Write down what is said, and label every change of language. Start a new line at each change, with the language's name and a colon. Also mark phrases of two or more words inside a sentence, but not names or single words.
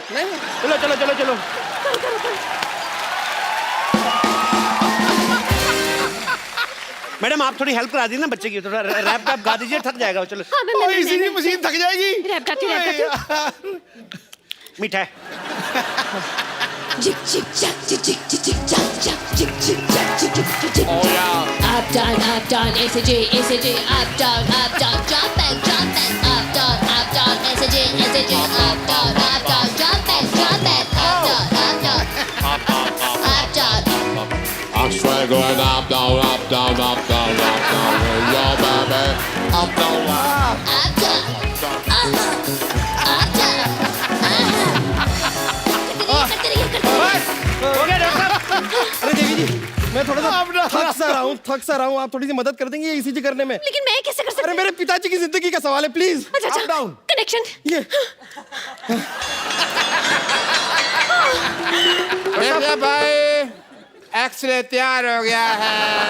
Hindi: चलो चलो चलो चलो। मैडम आप थोड़ी हेल्प करा दी ना बच्चे की, थोड़ा रैप गा दीजिए, थक जाएगा वो। चलो हाँ, मैं इसीलिए मशीन थक जाएगी। रैप गाती। मीठा है। Jick jick jack jick jick jick jick jack jack jick jick jack jick jick jick jick.
English: Oh yeah. Up down, SJ, up down, jump back, up down, SJ, up down, jump back, up down. I'm straight going up, down, up, down, up, down, up, down. Hey, yo, baby. Up, down, up. Up down, up down.
Hindi: करते रहिए। हो गया डॉक्टर साहब। अरे देवी जी, मैं थोड़ा सा थक सा रहा हूँ, आप थोड़ी सी मदद कर देंगे ईसीजी करने में? लेकिन मैं कैसे कर सकती अरे मेरे पिताजी की जिंदगी का सवाल है, प्लीज। अच्छा डाउन कनेक्शन। ये देखिए भाई, एक्सरे तैयार हो गया है।